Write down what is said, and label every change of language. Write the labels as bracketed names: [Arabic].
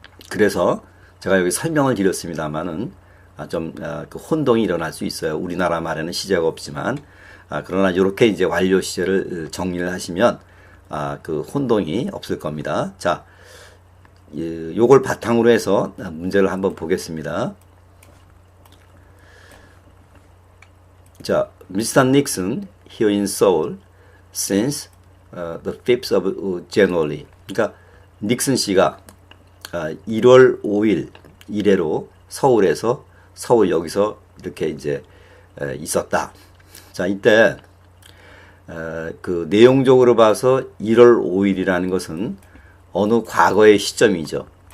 [Korean] 그래서 제가 여기 설명을 드렸습니다만은 좀 그 혼동이 일어날 수 있어요. 우리나라 말에는 시제가 없지만 그러나 이렇게 이제 완료 시제를 정리를 하시면 그 혼동이 없을 겁니다. 자, 요걸 바탕으로 해서 문제를 한번 보겠습니다. 자, Mr. [English] Nixon here in Seoul since the 5th of January. [Korean] 그러니까 닉슨 씨가 1월 5일 이래로 서울 여기서 이렇게 이제 있었다. 자, 이때 그 내용적으로 봐서 1월 5일이라는 것은 어느 과거의 시점이죠.